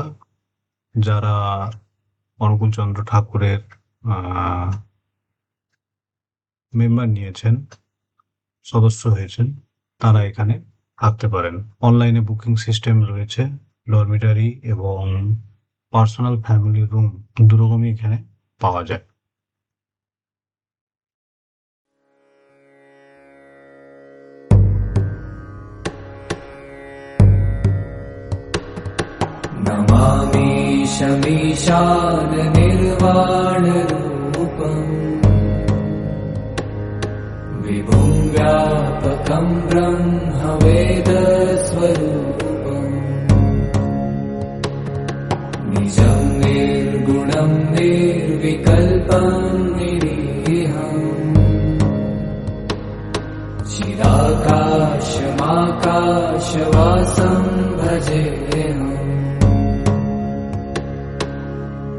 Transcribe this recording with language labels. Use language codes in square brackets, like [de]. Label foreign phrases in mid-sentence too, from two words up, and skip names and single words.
[bn] যারা অনুকূল চন্দ্র ঠাকুরের মেম্বার নিয়েছেন, সদস্য হয়েছেন, তারা এখানে থাকতে পারেন। অনলাইনে বুকিং সিস্টেম রয়েছে। ডরমিটারি এবং পার্সোনাল ফ্যামিলি রুম দুরকমই এখানে পাওয়া যায়। [sa] नमामि शमीशान निर्वाण रूपम् विभुं व्यापकं ब्रह्म वेद स्वरूपम् निजं निर्गुणं निर्विकल्पं निरीहम् चिदाकाशमाकाशवासं भजेऽहम्